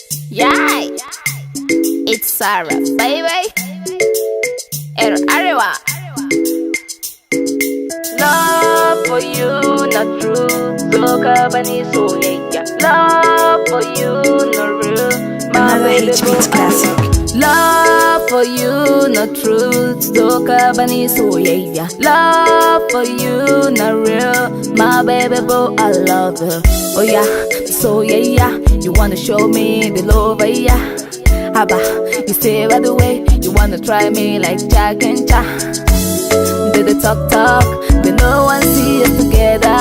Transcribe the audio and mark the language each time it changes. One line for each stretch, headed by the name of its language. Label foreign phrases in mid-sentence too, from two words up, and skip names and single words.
English: Yeah, it's Sarah, baby. Arewa. Love for you, not true.
Hausa: Soka bani soyayya.
English: Love for you, not real. My baby boo. Love for you, not true.
Hausa: Soka bani soyayya.
English: Love for you, not real. My baby boo, I love you. Oh yeah, soyayya. You wanna show me the love, yeah. Haba, you say by the way, you wanna try me like Jack and Cha. Did they talk, they no one see us together.